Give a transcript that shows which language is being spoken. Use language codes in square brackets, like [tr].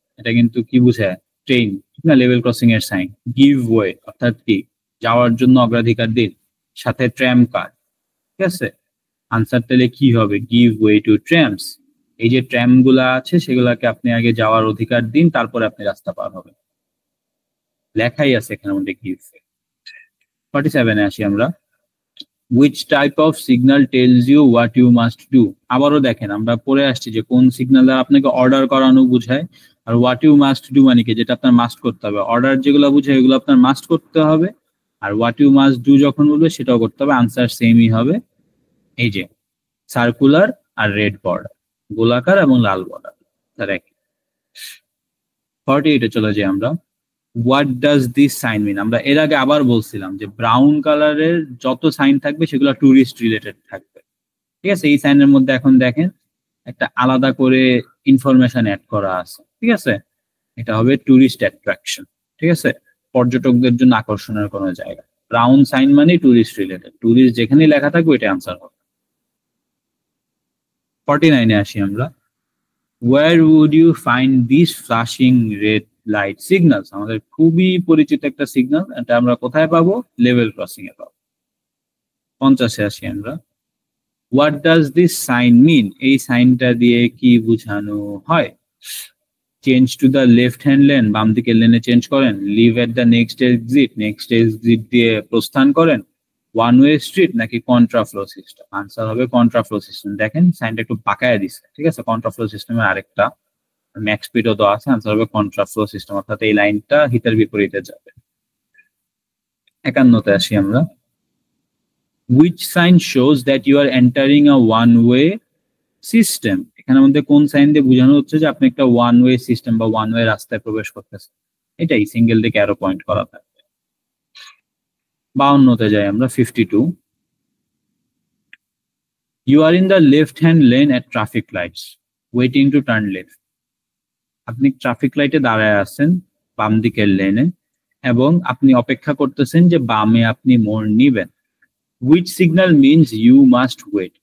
[bn] এটা কিন্তু কি বুঝায়, ট্রেন, ঠিক না, লেভেল ক্রসিং এর সাইন। [en] give way [bn] অর্থাৎ কি, যাওয়ার জন্য অগ্রাধিকার দিন, সাথে ট্র্যাম কার, ঠিক আছে। আনসার তাহলে কি হবে, [en] Give way to trams. [bn] এই যে ট্র্যাম গুলা আছে সেগুলাকে আপনি আগে যাওয়ার অধিকার দিন, তারপরে আপনি রাস্তা পার হবেন, লেখাই আছে এখানে মধ্যে গিভ। 47 এ আসি আমরা। [en] which type of signal tells you what you must do? [bn] আবারও দেখেন আমরা পড়ে আসছি যে কোন সিগন্যাল দ্বারা আপনাকে অর্ডার করানো বুঝায়, আর [en] what you must do [bn] মানে কি, যেটা আপনার মাস্ট করতে হবে। অর্ডার যেগুলো বুঝায় এগুলো আপনার মাস্ট করতে হবে, আর [en] what you must do [bn] যখন বলবে সেটাও করতে হবে। আনসার সেমই হবে, এই যে সার্কুলার আর রেড বর্ডার, গোলাকার এবং লাল বর্ডার, তার একই। 48 এ চলে যাই আমরা। [en] What does this sign mean? [bn] আমরা এর আগে আবার বলছিলাম যে ব্রাউন কালারের যত সাইন থাকবে সেগুলো ট্যুরিস্ট রিলেটেড থাকবে, ঠিক আছে। এই সাইনের মধ্যে এখন দেখেন একটা আলাদা করে ইনফরমেশন অ্যাড করা আছে, ঠিক আছে। এটা হবে [en] tourist attraction, [bn] ঠিক আছে, পর্যটকদের জন্য আকর্ষণের কোনো জায়গা। ব্রাউন সাইন মানে ট্যুরিস্ট রিলেটেড, ট্যুরিস্ট যেখানে লেখা থাকবে ওইটা আনসার হবে। 49 এ আসি আমরা। [en] Where would you find these flashing red light signals? [bn] আমাদের খুবই পরিচিত একটা সিগন্যাল, এটা আমরা কোথায় পাবো, লেভেল ক্রসিং এ পাবো। 50 এ আসি আমরা। [en] What does this sign mean? [bn] এই সাইনটা দিয়ে কি বোঝানো হয়? [en] change to the left hand lane, [bn] বাম দিকের লেনে চেঞ্জ করেন। [en] leave at the next exit, [bn] next exit দিয়ে প্রস্থান করেন। ওয়ান ওয়ে স্ট্রিট নাকি কন্ট্রাফ্লো সিস্টেম? আনসার হবে কন্ট্রাফ্লো সিস্টেম। দেখেন সাইনটা একটু পাকায় দিচ্ছে, ঠিক আছে। কন্ট্রাফ্লো সিস্টেমের আরেকটা ম্যাক্স স্পিডও দেওয়া আছে। আনসার হবে কন্ট্রাফ্লো সিস্টেম, অর্থাৎ এই লাইনটা হিতের বিপরীতে যাবে। 51 তে আসি আমরা। [en] Which sign shows that you are entering a one way system? [bn] এখানের মধ্যে কোন সাইন দিয়ে বোঝানো হচ্ছে যে আপনি একটা ওয়ান ওয়ে সিস্টেম বা ওয়ান ওয়ে রাস্তায় প্রবেশ করতেছেন? এটাই সিঙ্গেল দিকে অ্যারো পয়েন্ট করা থাকবে। 52 তে যাই আমরা। [en] 52, you are in the left hand lane at traffic lights waiting to turn left. [bn] আপনি ট্রাফিক লাইটে দাঁড়ায় আছেন বাম দিকের লেনে এবং আপনি অপেক্ষা করতেছেন যে বামে আপনি মোড় নিবেন। [en] Which signal means you must wait?